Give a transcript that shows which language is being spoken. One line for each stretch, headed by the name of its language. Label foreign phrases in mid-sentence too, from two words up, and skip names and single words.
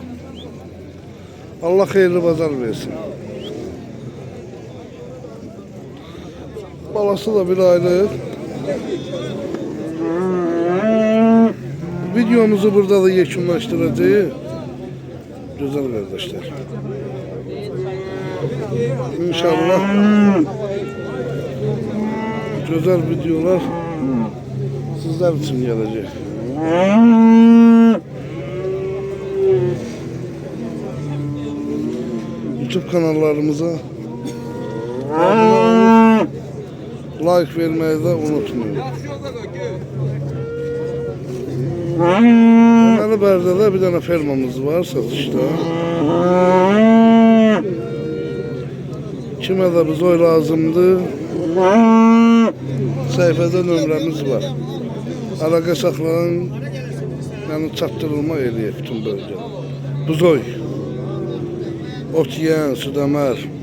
Azerbaijani: Allah xeyirli bazar versin. Balası da 1 aylıq. Videomuzu burada da yekunlaşdıracağıq. Gözəl qardaşlar.
Turkish: İnşallah güzel videolar sizler için gelecek. YouTube kanallarımıza like vermeyi de unutmayın.
Azerbaijani: Bərdə bir tane fermamız var satışta. Kimə də bizoy lazımdır? Səhifədə nömrəmiz var. Əlaqə saxlayın, yəni çatdırılma eləyək bütün bölgədə. Buzoy, ot yiyən, südəmər.